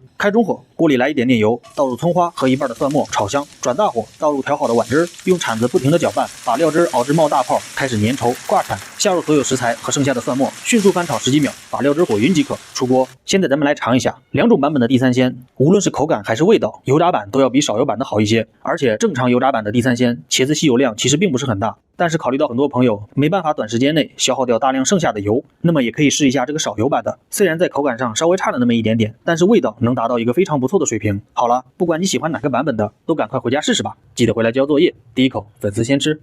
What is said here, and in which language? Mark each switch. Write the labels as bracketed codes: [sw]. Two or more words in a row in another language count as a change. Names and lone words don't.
[zh] 開中火，鍋裡來一點點油，倒入蔥花和一半的蒜末炒香，轉大火，倒入調好的碗汁，用鏟子不停地攪拌，把料汁熬至冒大泡，開始粘稠掛鏟，下入所有食材和剩下的蒜末，迅速翻炒10幾秒，把料汁裹勻即可，出鍋。現在咱們來嘗一下2種版本的地三鮮，無論是口感還是味道，油炸版都要比少油版的好一些，而且正常油炸版的地三鮮，茄子吸油量其實並不是很大。但是考慮到很多朋友沒辦法短時間內消耗掉大量剩下的油，那麼也可以試一下這個少油版的，雖然在口感上稍微差了那麼一點點，但是味道能達到一個非常不錯的水平。好了，不管你喜歡哪個版本的，都趕快回家試試吧，記得回來交作業，第一口粉絲先吃。